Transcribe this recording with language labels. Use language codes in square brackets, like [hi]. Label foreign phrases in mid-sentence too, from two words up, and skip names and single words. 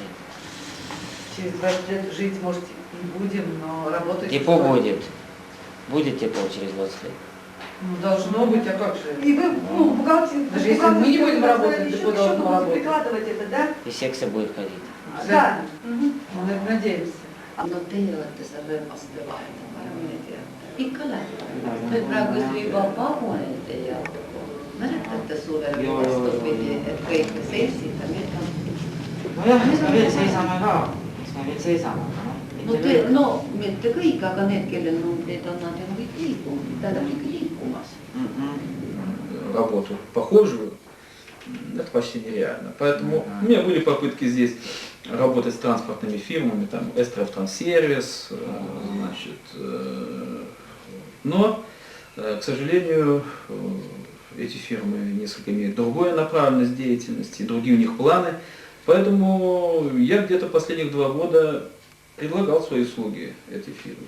[ru] Через 20 лет жить, может, и будем, но работать... Тепло будет. Будет тепло через 20 лет. Ну, должно быть, а как же? И вы, ну, бухгалтер... Даже если мы не будем работать, депо должно работать. Прикладывать это, да? И секция будет ходить. Да. Мы надеемся. [et] No teie olete seal rööpaste vahetama ja mine tea, ikka läheb. Nüüd praegu juba vagunite ja mäletate suvel vastupidi, et kõik seisid ja nüüd on... Nojah, me veel seisame ka. Me veel seisame. No, mitte kõik, aga need, kellel numbrid on, nad on kõik liikumas. [ru] Работу похожую, это почти нереально. Поэтому у меня были попытки здесь работать с транспортными фирмами, там Эстравтранссервис, значит, но, к сожалению, эти фирмы несколько имеют другую направленность деятельности, другие у них планы, поэтому я где-то последних 2 года предлагал свои услуги этой фирме.